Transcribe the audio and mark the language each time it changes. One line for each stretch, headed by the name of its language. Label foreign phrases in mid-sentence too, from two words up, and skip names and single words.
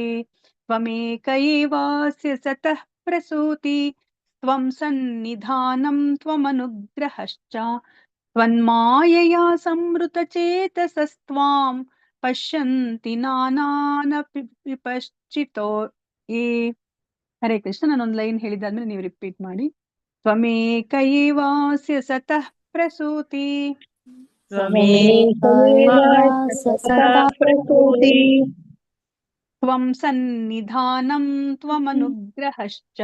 Sanskrit: ತ್ವಮೇಕ ಏವಾಸ್ಯ ಸತಃ ಪ್ರಸೂತಿ ತ್ವಂ ಸನ್ನಿಧಾನಂ ತ್ವಮನುಗ್ರಹಶ್ಚ ತ್ವನ್ಮಾಯಯಾ ಸಂವೃತ ಚೇತಸಸ್ತ್ವಾಂ ಪಶ್ಯಂತಿ ನಾನಾನ ವಿಪಶ್ಚಿತೋ ಯೇ. ಹರೇ ಕೃಷ್ಣ.
Kannada: ನಾನೊಂದು ಲೈನ್ ಹೇಳಿದಾದ್ಮೇಲೆ ನೀವು ರಿಪೀಟ್ ಮಾಡಿ.
Sanskrit: ತ್ವಮೇಕ ಏವಾಸ್ಯ ಸತಃ ಪ್ರಸೂತಿ ತ್ವಮೇಕ ಏವಾಸ್ಯ ಸತಃ ಪ್ರಸೂತಿ ತ್ವಂ ಸನ್ನಿಧಾನಂ ತ್ವಮನುಗ್ರಹಶ್ಚ